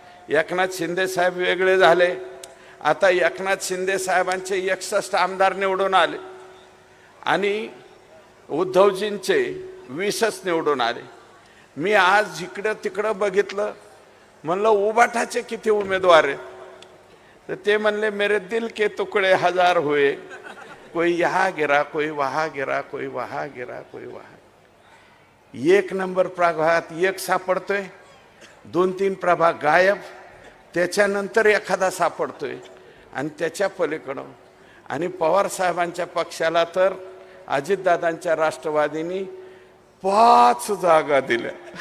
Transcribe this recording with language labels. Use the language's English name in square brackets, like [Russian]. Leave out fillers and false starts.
[Marathi] एकनाथ शिंदे साहेब वेगळे झाले. आता एकनाथ शिंदे साहेबांचे 61 आमदार निवडून आले आणि उद्धवजींचे 20च निवडून आले. मी आज इकडं तिकडं बघितलं, म्हणलं उबाठाचे किती उमेदवार आहेत? तर ते म्हणले [Hindi] मेरे दिल के टुकड़े 1000 हुए, कोई यहाँ गिरा, कोई वहाँ गिरा, कोई वहाँ गिरा, कोई वहाँ. [Marathi] 1 नंबर प्रभागात 1 सापडतोय, 2-3 प्रभाग गायब, त्याच्यानंतर एखादा सापडतोय आणि त्याच्या पलीकडं. आणि पवार साहेबांच्या पक्षाला तर अजितदादांच्या राष्ट्रवादीनी 5 जागा दिल्या.